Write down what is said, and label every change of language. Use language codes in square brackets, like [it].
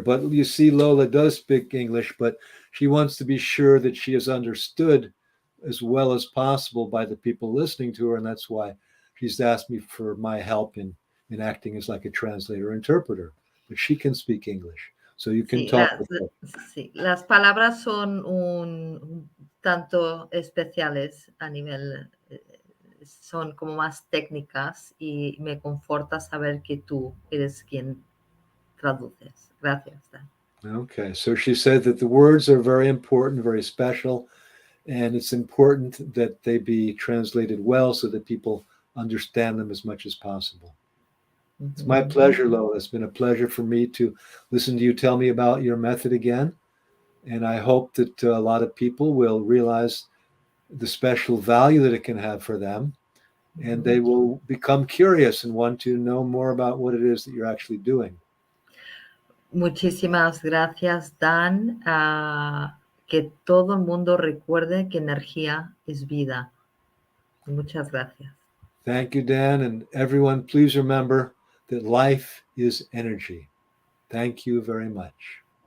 [en] But you see, Lola does speak English, but she wants to be sure that she is understood as well as possible by the people listening to her. And that's why she's asked me for my help in acting as like a translator interpreter. But she can speak English. So you can talk with her. [es] Sí, las palabras son un tanto especiales a nivel, son como más técnicas y me conforta saber que tú eres quien traduces. Gracias, Dan. [en] Okay, so she said that the words are very important, very special, and it's important that they be translated well so that people understand them as much as possible. It's my pleasure, Lola. It's been a pleasure for me to listen to you tell me about your method again. And I hope that a lot of people will realize the special value that it can have for them. And they will become curious and want to know more about what it is that you're actually doing. [es] Muchísimas gracias, Dan. Que todo el mundo recuerde que energía es vida. Muchas gracias. [en] Thank you, Dan. And everyone, please remember that life is energy. Thank you very much.